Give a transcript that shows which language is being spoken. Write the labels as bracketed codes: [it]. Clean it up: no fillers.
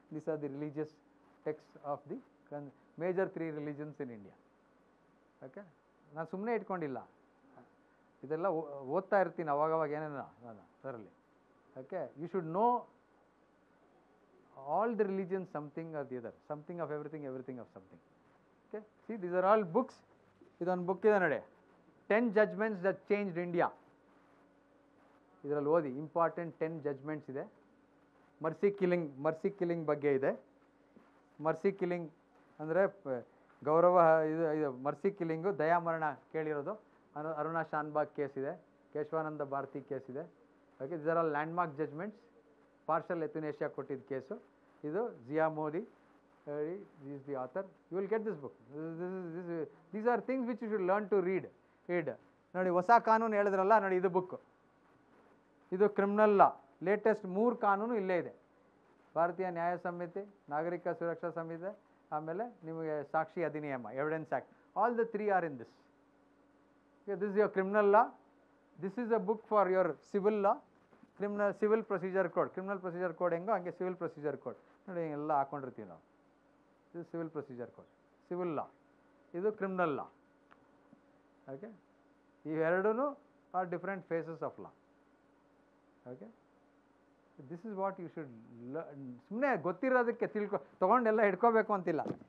[en] These are the religious texts of the major 3 religions in India. [kn] Okay, ನಾನು ಸುಮ್ಮನೆ ಇಟ್ಕೊಂಡಿಲ್ಲ, ಇದೆಲ್ಲ ಓದ್ತಾ ಇರ್ತೀನಿ ಅವಾಗವಾಗ ಏನೇನೋ ನಾನು ಅದರಲ್ಲಿ. [en] Okay, you should know all the religions, something or the other, something of everything, everything of something. Okay, see, these are all books. [kn] ಇದೊಂದು ಬುಕ್ ಇದೆ ನೋಡಿ, [en] 10 judgments that changed India. [kn] ಇದರಲ್ಲಿ ಓದಿ, ಇಂಪಾರ್ಟೆಂಟ್ 10 ಜಡ್ಜ್ಮೆಂಟ್ಸ್ ಇದೆ. ಮರ್ಸಿ ಕಿಲ್ಲಿಂಗ್ ಬಗ್ಗೆ ಇದೆ. Mercy killing ಅಂದರೆ ಗೌರವ, ಇದು ಮರ್ಸಿ ಕಿಲ್ಲಿಂಗು, ದಯಾಮರಣ ಕೇಳಿರೋದು. ಅರುಣಾ ಶಾನ್ಬಾಗ್ ಕೇಸ್ ಇದೆ, ಕೇಶವಾನಂದ ಭಾರತಿ ಕೇಸ್ ಇದೆ. Okay, [en] This are all landmark judgments. [kn] Partial ಎಥುನೇಷಿಯಾ ಕೊಟ್ಟಿದ್ದ ಕೇಸು ಇದು. [en] Zia Mody is the author. You will get this book. These are things which you should learn to read. [kn] ನೋಡಿ, ಹೊಸ ಕಾನೂನು ಹೇಳಿದ್ರಲ್ಲ ನೋಡಿ, ಇದು ಬುಕ್. ಇದು ಕ್ರಿಮಿನಲ್ ಲಾ, ಲೇಟೆಸ್ಟ್ 3 ಕಾನೂನು ಇಲ್ಲೇ ಇದೆ. ಭಾರತೀಯ ನ್ಯಾಯ ಸಂಹಿತೆ, ನಾಗರಿಕ ಸುರಕ್ಷಾ ಸಂಹಿತೆ, ಆಮೇಲೆ ನಿಮಗೆ ಸಾಕ್ಷಿ ಅಧಿನಿಯಮ, evidence act. [en] All the 3 are in this. This is your criminal law. This is a book for your civil law. [kn] Civil procedure code, criminal procedure code ಹೆಂಗೋ ಹಂಗೆ ಸಿವಿಲ್ ಪ್ರೊಸೀಜರ್ ಕೋಡ್ ನೋಡಿ, ಎಲ್ಲ ಹಾಕ್ಕೊಂಡಿರ್ತೀವಿ ನಾವು. ಇದು ಸಿವಿಲ್ ಪ್ರೊಸೀಜರ್ ಕೋಡ್, ಸಿವಿಲ್ ಲಾ. ಇದು criminal ಲಾ. [en] Okay, ಇವೆರಡೂ are different phases of law. Okay, this is what you should [kn] ಸುಮ್ಮನೆ ಗೊತ್ತಿರೋದಕ್ಕೆ ತೊಗೊಂಡೆಲ್ಲ ಹಿಡ್ಕೋಬೇಕು ಅಂತಿಲ್ಲ.